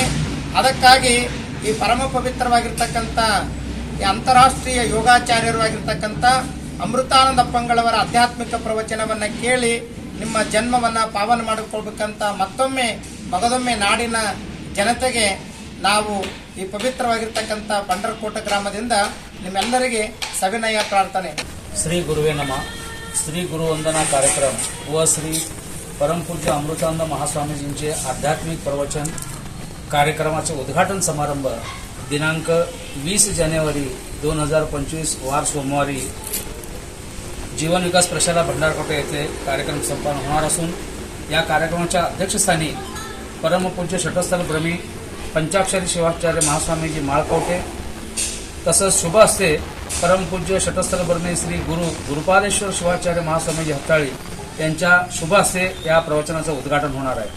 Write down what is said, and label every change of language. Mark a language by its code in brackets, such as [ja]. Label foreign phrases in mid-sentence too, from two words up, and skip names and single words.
[kn] ಅದಕ್ಕಾಗಿ ಈ ಪರಮ ಪವಿತ್ರವಾಗಿರ್ತಕ್ಕಂಥ ಈ ಅಂತಾರಾಷ್ಟ್ರೀಯ ಯೋಗಾಚಾರ್ಯರು ಆಗಿರ್ತಕ್ಕಂಥ ಅಮೃತಾನಂದ ಅಪ್ಪಂಗಳವರ ಆಧ್ಯಾತ್ಮಿಕ ಪ್ರವಚನವನ್ನು ಕೇಳಿ ನಿಮ್ಮ ಜನ್ಮವನ್ನು ಪಾವನ ಮಾಡಿಕೊಳ್ಬೇಕಂತ ಮಗದೊಮ್ಮೆ ನಾಡಿನ ಜನತೆಗೆ ನಾವು ಈ ಪವಿತ್ರವಾಗಿರ್ತಕ್ಕಂಥ पंढरकोट ಗ್ರಾಮದಿಂದ ನಿಮ್ಮೆಲ್ಲರಿಗೆ ಸವಿನಯ ಪ್ರಾರ್ಥನೆ. [sa] श्री गुरुवे नमः. [mr] श्री गुरु वंदना कार्यक्रम व श्री परमपूज्य अमृतानंद महास्वामीजींचे आध्यात्मिक प्रवचन कार्यक्रमाचे उद्घाटन समारंभ दिनांक 20 जानेवारी 2025 वार सोमवारी जीवन विकास प्रशाला भंडारकोटे येथे कार्यक्रम संपन्न होणार असून या कार्यक्रमाच्या अध्यक्षस्थानी परमपूज्य षटस्थल ब्रह्मी पंचाक्षरी शिवाचार्य महास्वामीजी माळकवटे तसंच शुभ हस्ते परमपूज्य षटस्थल ब्रह्मी श्री गुरुपादेश्वर शिवाचार्य महास्वामीजी हत्ताळी यांच्या शुभ हस्ते या प्रवचनाचं उद्घाटन होणार आहे.